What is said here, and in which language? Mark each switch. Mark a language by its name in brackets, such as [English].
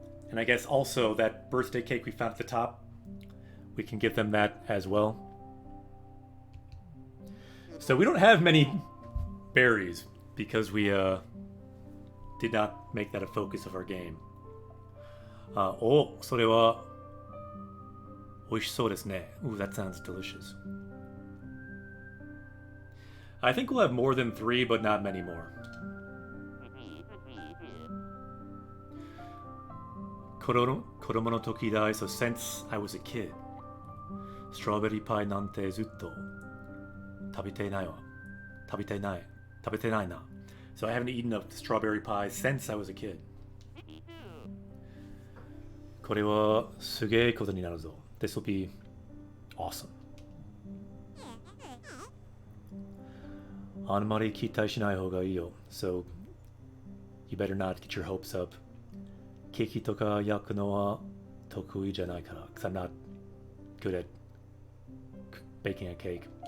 [English] And I guess also that birthday cake we found at the top, we can give them that as well. So we don't have many berries because we did not make that a focus of our game. [Japanese] それは美味しそうですね. [English] Ooh, that sounds delicious. I think we'll have more than 3, but not many more. [Japanese] 子供の時だい, [English] so since I was a kid, [Japanese] ストロベリーパイなんてずっと食べてないな. [English] So I haven't eaten a strawberry pie since I was a kid. [Japanese] これはすげえことになるぞ. [English] This will be awesome. [Japanese] あんまり期待しない方がいいよ. [English] So you better not get your hopes up. [Japanese] ケーキとか焼くのは得意じゃないから. [English] Because I'm not good at baking a cake.